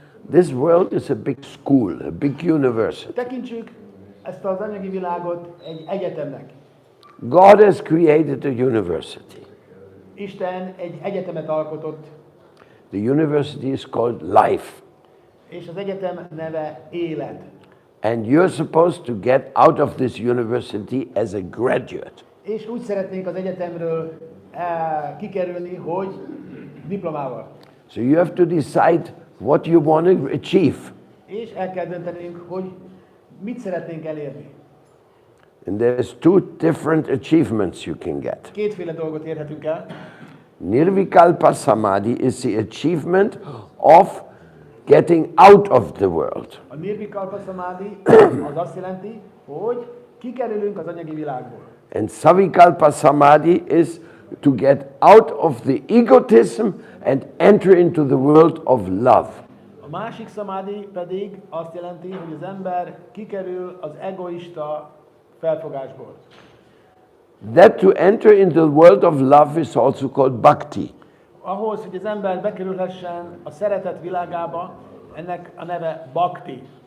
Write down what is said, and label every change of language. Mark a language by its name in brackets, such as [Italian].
[English] This world is a big school, a big university. [Hungarian] Tekintsük ezt az anyagi világot egy egyetemnek. [English] God has created a university. [Hungarian] Isten egy egyetemet alkotott, [English] The university is called life. [Hungarian] és az egyetem neve élet. [English] And you're supposed to get out of this university as a graduate. [Hungarian] És úgy szeretnénk az egyetemről kikerülni, hogy diplomával. [English] So you have to decide what you want to achieve. [Hungarian] És el kell döntenünk, hogy mit szeretnénk elérni. [English] And there's 2 different achievements you can get. [Hungarian] Kétféle dolgot érhetünk el. [English] Nirvikalpa Samadhi is the achievement of getting out of the world. [Hungarian] A nirvikalpa samadhi az azt jelenti, hogy kikerülünk az anyagi világból. [English] And Savikalpa Samadhi is to get out of the egotism and enter into the world of love. [Hungarian] A másik szamádi pedig azt jelenti, hogy az ember kikerül az egoista felfogásból. [English] That to enter into the world of love is also called Bhakti. [Hungarian] Ahhoz, hogy az ember bekerülhessen a szeretet világába, ennek a neve Bhakti.